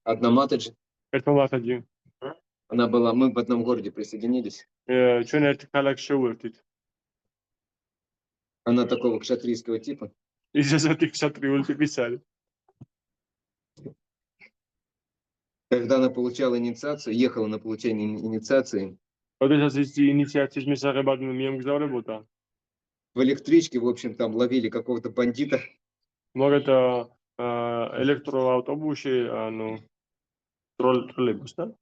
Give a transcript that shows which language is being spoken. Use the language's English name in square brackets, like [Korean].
[Russian] Одна матаджи. [Georgian] ერთმა მათაჯი. [Russian] Мы в одном городе присоединились. [Georgian] ჩვენ ერთ ქალაქში შევერთით. [Russian] Она такого кшатрийского типа. [Georgian] ის ესეთი ქშატრიული ტიპის არის. [Russian] Когда она получала инициацию, ехала на получение инициации, [Georgian] როდესაც ის ინიციაციის მისაღებად მიემგზავრებოდა, [Russian] в электричке, в общем, там ловили какого-то бандита. [Georgian] მოგეთ ელექტროავტობუსში, ანუ ტროლეიბუს და